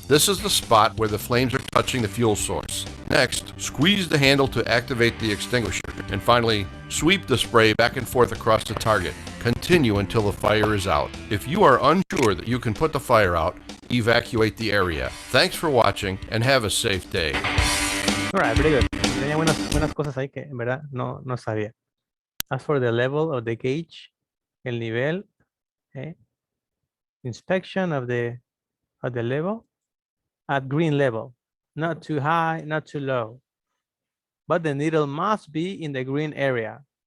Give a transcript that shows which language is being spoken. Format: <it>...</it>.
<en>This is the spot where the flames are touching the fuel source. Next, squeeze the handle to activate the extinguisher. And finally, sweep the spray back and forth across the target. Continue until the fire is out. If you are unsure that you can put the fire out, evacuate the area. Thanks for watching and have a safe day. All right, very good.</en> <es>Tenía buenas cosas ahí que en verdad no sabía.</es> <en>As for the level of the gauge, el nivel, okay. Inspection of the level at green level, not too high, not too low, but the needle must be in the green area.</en>